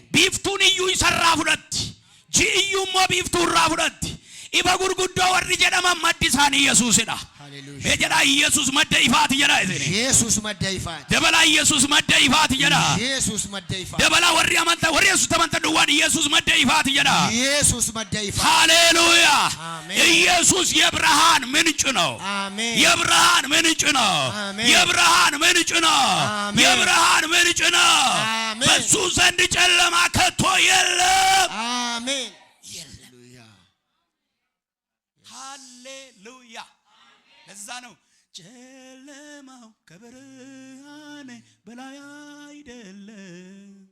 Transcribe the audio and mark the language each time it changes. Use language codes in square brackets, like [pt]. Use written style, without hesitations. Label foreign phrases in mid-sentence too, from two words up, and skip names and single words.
[om] Biiftuun iyyuu isarraa fudhatti. Ji'i iyyuu immoo biiftuu irraa fudhatti. Ifa gurguddoo warri jedhaman maddi isaanii Yesuusidha. Mee jedhaa Yesuus madda ifaati jedhaa isin. Yesuus madda ifaati. Dabalaa Yesuus madda ifaati jedhaa. Yesuus madda ifaati. Dabalaa warri Yesuus amantan duwwaan Yesuus madda ifaati jedhaa. Yesuus madda ifaati. [am] ሃሌሉያ። አሜን። ኢየሱስ የብርሃን ምንጭ ነው። አሜን። የብርሃን ምንጭ ነው። አሜን። የብርሃን ምንጭ ነው። አሜን። የብርሃን ምንጭ ነው። አሜን። በሱ ዘንድ ጨለማ ከቶ የለም። አሜን። ሃሌሉያ። ለዛ ነው ጨለማው ከብርሃን በላይ አይደለም፣